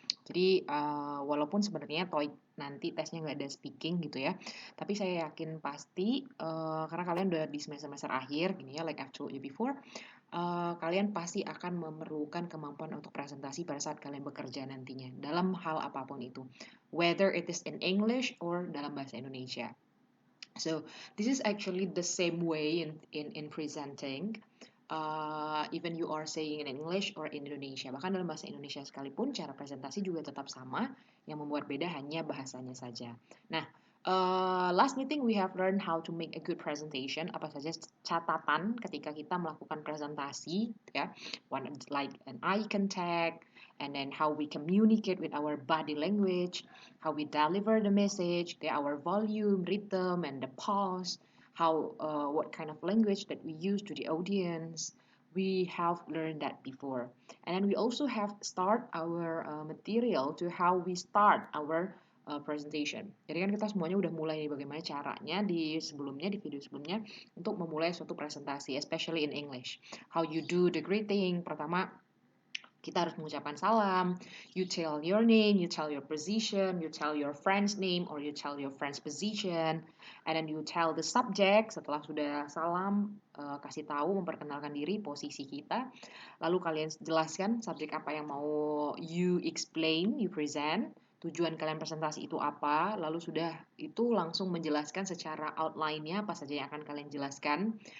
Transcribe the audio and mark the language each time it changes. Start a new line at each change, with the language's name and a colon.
Indonesian: Jadi walaupun sebenarnya TOEIC nanti tesnya nggak ada speaking gitu ya, tapi saya yakin pasti karena kalian udah di semester akhir gini ya, like I've told you before, kalian pasti akan memerlukan kemampuan untuk presentasi pada saat kalian bekerja nantinya dalam hal apapun itu, whether it is in English or dalam bahasa Indonesia.
English: So this is actually the same way in presenting. Even you are saying in English or in Indonesia.
Indonesian: Bahkan dalam bahasa Indonesia sekalipun, cara presentasi juga tetap sama. Yang membuat beda hanya bahasanya saja.
English: Nah, last meeting we have learned how to make a good presentation.
Indonesian: Apa saja catatan ketika kita melakukan presentasi, ya.
English: One like an eye contact, and then how we communicate with our body language, how we deliver the message, our volume, rhythm, and the pause, how what kind of language that we use to the audience. We have learned that before, and then we also have start our material to how we start our presentation.
Indonesian: Jadi kan kita semuanya udah mulai nih bagaimana caranya di sebelumnya, di video sebelumnya untuk memulai suatu presentasi, especially in English.
English: How you do the greeting. Pertama, kita harus mengucapkan salam. You tell your name, you tell your position, you tell your friend's name, or you tell your friend's position, and then you tell the subject.
Indonesian: Setelah sudah salam, kasih tahu, memperkenalkan diri, posisi kita. Lalu kalian jelaskan subjek apa yang mau you explain, you present. Tujuan kalian presentasi itu apa, lalu sudah itu langsung menjelaskan secara outline-nya apa saja yang akan kalian jelaskan.